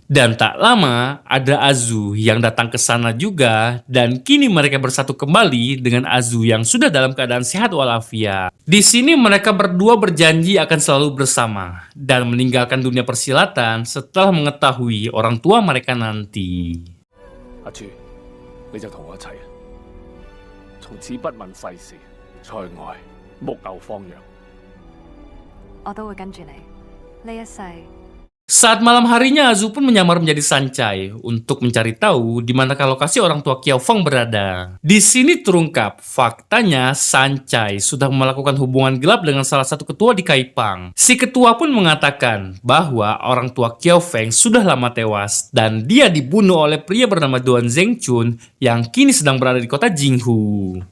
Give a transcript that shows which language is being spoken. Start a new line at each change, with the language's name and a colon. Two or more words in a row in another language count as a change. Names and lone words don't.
Indonesian: Dan tak lama ada Azu yang datang ke sana juga dan kini mereka bersatu kembali dengan Azu yang sudah dalam keadaan sehat walafiat. Di sini mereka berdua berjanji akan selalu bersama dan meninggalkan dunia persilatan setelah mengetahui orang tua mereka nanti.
Cantonese: 阿柱，你就同我一齊啊！從此不問世事，在外牧牛放羊。我都會跟住你，呢一世。
Indonesian: Saat malam harinya, Azu pun menyamar menjadi Sancai untuk mencari tahu di manakah lokasi orang tua Kiao Feng berada. Di sini terungkap, faktanya Sancai sudah melakukan hubungan gelap dengan salah satu ketua di Kaipang. Si ketua pun mengatakan bahwa orang tua Kiao Feng sudah lama tewas dan dia dibunuh oleh pria bernama Duan Zhengchun yang kini sedang berada di kota Jinghu.